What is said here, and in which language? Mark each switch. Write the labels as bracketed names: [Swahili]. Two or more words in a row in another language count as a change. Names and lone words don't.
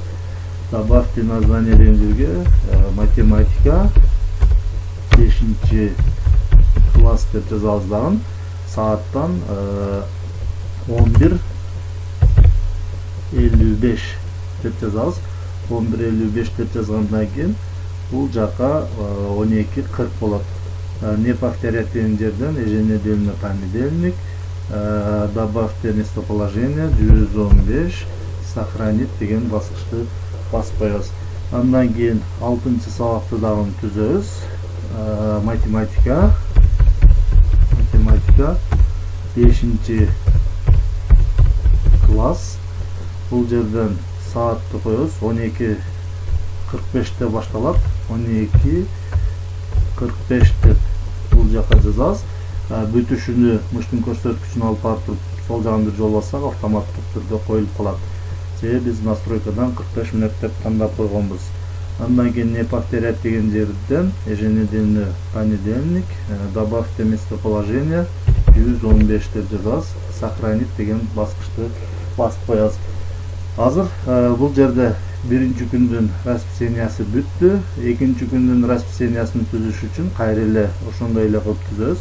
[Russian] Добавьте название [Kyrgyz] деген жерге математика 5-нчи класс деп жазабыз дагы. Сааттан 11:55 деп жазабыз. 11:55 деп жазгандан кийин бул жака 12:40 болот. неповторять деген жерден [Russian] еженедельный понедельник, добавьте местоположение [Kyrgyz] 115, сохранить деген баскычты басып коебуз. Андан кийин 6-чы сабакты дагы түзөбүз. Математика 5-чи класс. Бул жерден саатты коебуз. 12:45 башталат. 12:45 деп бул жака жазабыз. Бүтүшүнү мыштын көрсөткүчүн алып барып туруп сол жагын бир жолу бассак автоматтык түрдө коюлуп калат. Себеби биз настройкадан 45 мүнөт деп тандап койгонбуз. Андан кийин [Russian] не повторять [Kyrgyz] деген жерден [Russian] еженедельный понедельник, добавьте местоположение [Kyrgyz] 115 деп жазабыз. Сохранить деген баскычты басып коебуз. Азыр бул жерде биринчи күндүн расписаниясы бүттү. Экинчи күндүн расписаниясын түзүш үчүн кайра эле ошондой эле кылып түзөбүз.